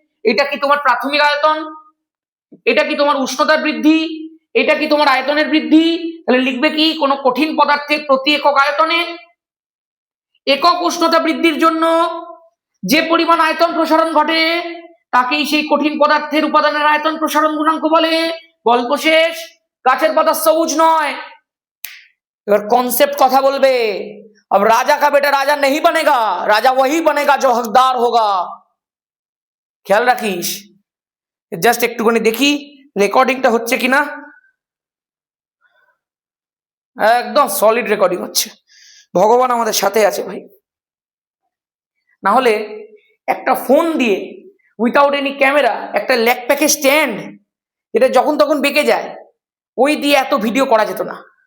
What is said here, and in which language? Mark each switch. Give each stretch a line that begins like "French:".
Bangla: এটা কি তোমার প্রাথমিক আয়তন, এটা কি তোমার উষ্ণতার বৃদ্ধি, এটা কি তোমার আয়তনের বৃদ্ধি, তাহলে লিখবে কি, কোন কঠিন পদার্থের প্রতি একক আয়তনে একক উষ্ণতা বৃদ্ধির জন্য যে পরিমাণ আয়তন প্রসারণ ঘটে তাকেই সেই কঠিন পদার্থের উপাদানের আয়তন প্রসারণ গুণাঙ্ক বলে। গল্প শেষ, গাছের পাতা সবুজ নয়। এবার কনসেপ্ট কথা বলবে,
Hindi: अब राजा का बेटा राजा नहीं बनेगा, राजा वही बनेगा जो हकदार होगा।
Bangla: খেয়াল রাখিস। জাস্ট একটুখানি দেখি রেকর্ডিংটা হচ্ছে কিনা, একদম সলিড রেকর্ডিং হচ্ছে, ভগবান আমাদের সাথে আছে ভাই। না হলে একটা ফোন দিয়ে উইথাউট এনি ক্যামেরা, একটা ল্যাক প্যাকে স্ট্যান্ড, এটা যখন তখন বেঁকে যায়, ওই দিয়ে এত ভিডিও করা যেত না।